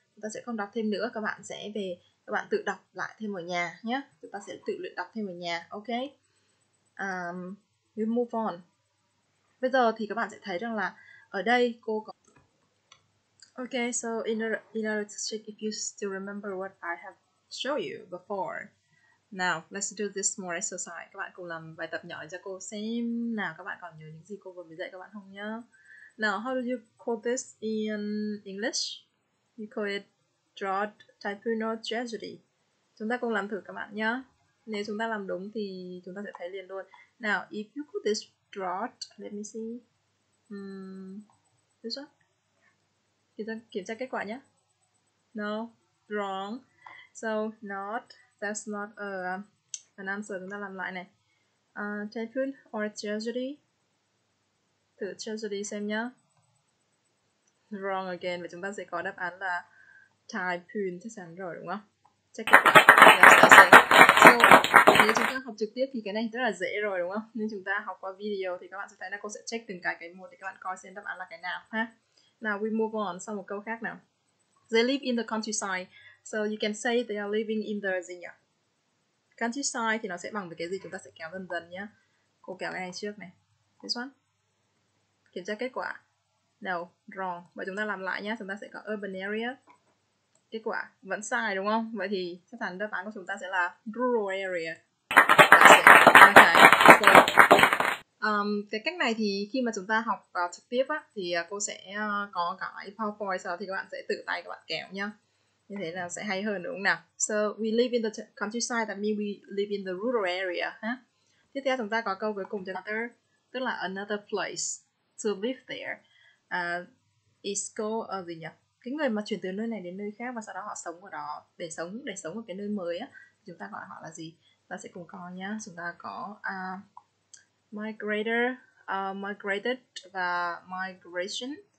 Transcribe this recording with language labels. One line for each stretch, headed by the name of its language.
Vietnamese: chúng ta sẽ không đọc thêm nữa, các bạn sẽ về các bạn tự đọc lại thêm ở nhà nhé. Chúng ta sẽ tự luyện đọc thêm ở nhà. Ok.
English: We move on.
Vietnamese: Bây giờ thì các bạn sẽ thấy rằng là ở đây cô có
English: okay, so in order to check if you still remember what I have showed you before. Now, let's do this more exercise.
Vietnamese: Các bạn cùng làm bài tập nhỏ cho cô xem nào các bạn còn nhớ những gì cô vừa mới dạy các bạn không nhá.
English: Now, how do you call this in English? You call it drought, typhoon or tragedy.
Vietnamese: Chúng ta cùng làm thử các bạn nhá. Nếu chúng ta làm đúng thì chúng ta sẽ thấy liền luôn.
English: Now, if you call this drought, let me see. This one.
Vietnamese: Kiểm tra kết quả nhé.
English: No, wrong. So, not, that's not an answer.
Vietnamese: Chúng ta làm lại này.
English: Typhoon or tragedy?
Vietnamese: Thử tragedy xem nhá.
English: Wrong again.
Vietnamese: Và chúng ta sẽ có đáp án là typhoon. Chắc chắn rồi đúng không? Check kết quả.
English: Yes, that's it.
Vietnamese: So, nếu chúng ta học trực tiếp thì cái này rất là dễ rồi đúng không? Nhưng chúng ta học qua video thì các bạn sẽ thấy là cô sẽ check từng cái một để các bạn coi xem đáp án là cái nào ha.
English: Now we move on
Vietnamese: sang một câu khác nào.
English: They live in the countryside. So you can say they are living in the
Vietnamese: gì nhỉ? Countryside thì nó sẽ bằng với cái gì, chúng ta sẽ kéo dần dần nhé. Cô kéo cái này trước này.
English: This one.
Vietnamese: Kiểm tra kết quả.
English: No, wrong.
Vietnamese: Vậy chúng ta làm lại nhé. Chúng ta sẽ có urban area. Kết quả vẫn sai đúng không? Vậy thì chắc chắn đáp án của chúng ta sẽ là rural area.
English: That's it. Okay.
Vietnamese: So, cái cách này thì khi mà chúng ta học trực tiếp á, thì cô sẽ có cái PowerPoint, sau đó thì các bạn sẽ tự tay các bạn kéo nhá. Như thế là sẽ hay hơn đúng không nào?
English: So we live in the countryside, that means we live in the rural area.
Vietnamese: Tiếp theo chúng ta có câu cuối cùng cho another, tức là
English: another place to live there. Is called
Vietnamese: gì nhỉ? Cái người mà chuyển từ nơi này đến nơi khác và sau đó họ sống ở đó để sống ở cái nơi mới á, chúng ta gọi họ là gì? Ta sẽ cùng coi nhá. Chúng ta có migrator, migrated và migration.